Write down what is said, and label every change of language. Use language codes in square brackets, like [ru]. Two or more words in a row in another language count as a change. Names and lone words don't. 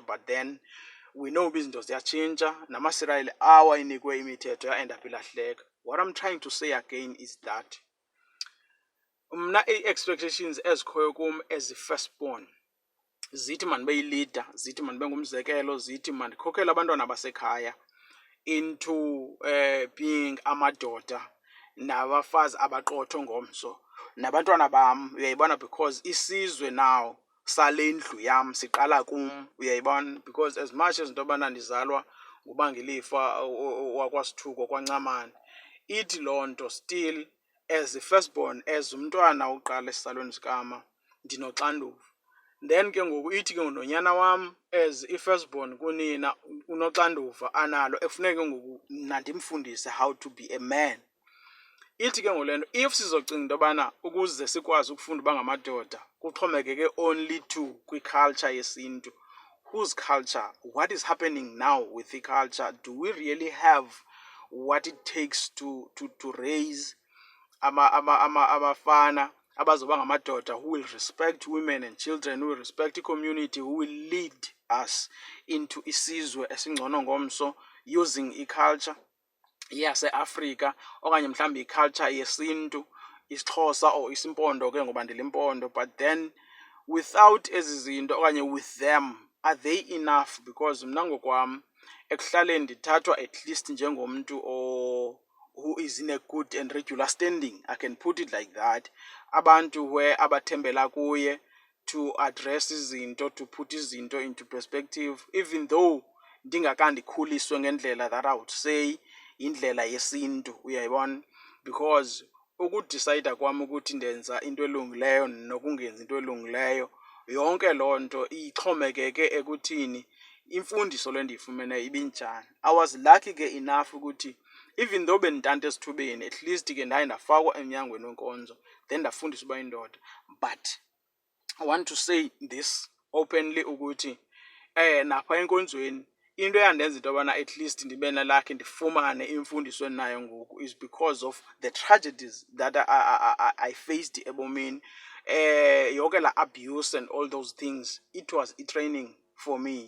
[en] But then we know [xh] izinto ziyatshintsha, namaSirayeli awayinikwe imithetho [en] ya-end up [xh] ilahleka. [en] What I'm trying to say again is that [xh] mna i-expectations ezikhoyo kum as i-firstborn zithi mandibe yi-leader, zithi mandibe ngumzekelo, zithi mandikhokhele abantwana basekhaya [en] into being [xh] amadoda nabafazi abaqotho ngomso nabantwana bam, uyayibona, because isizwe now sale ndlu yam siqala kum, uyayibona. [en] Because as much as [xh] into yobana ndizalwa ngubangilifa wakwasithuko kwancamane, ithi loo nto [en] still as a firstborn, as [xh] umntwana uqala esizalweni sikama, ndinoxanduva. Then ke ngoku ithi ke nonyana wam as i-firstborn kunina unoxanduva analo, ekufuneke ngoku mna ndimfundise [en] how to be a man. [xh] Ithi ke ngolento, if sizocinga into yobana ukuze sikwazi ukufunda uba ngamadoda kuxhomekeke [en] only to [xh] kwi-culture yesintu, [en] whose culture? What is happening now with the culture? Do we really have what it takes to raise [xh] abafana abazoba ngamadoda [en] who will respect women and children, who will respect the community, who will lead us into [xh] isizwe esingcono ngomso, using i-culture yaseAfrika okanye mhlawumbi i-culture yesintu, isiXhosa or isimpondo ke ngoba ndilimpondo. [en] But then without [xh] ezi zinto okanye [en] with them, are they enough? Because [xh] mna ngokwam ekuhlaleni ndithathwa [en] at least njengomntu who is in a good and regular standing, I can put it like that. [xh] Abantu where abathembela kuye [en] to address [xh] izinto, [en] to put [xh] izinto [en] into perspective, even though [xh] ndingakandikhuliswe ngendlela [en] that I would say [xh] indlela yesintu, uyayibona. Because ukudicide kwam ukuthi ndenza into elungileyo nokungenzi into elungileyo, yonke loo nto ixhomekeke ekuthini imfundiso le ndiyifumeneyo ibinjani. [en] I was lucky [xh] ke enough ukuthi [en] even though [xh] benditante esithubeni, [en] at least [xh] ke ndaye ndafakwa emnyangweni wenkonzo, then ndafundiswa uba indoda. [en] But I want to say this openly [xh] ukuthi napha enkonzweni into eyandenza into yobana [en] at least [xh] ndibe nalakhe ndifumane imfundiso endinayo ngoku [en] is because of the tragedies that I faced ebomini. [xh] Yonke la [en] abuse and all those things, it was a training for me.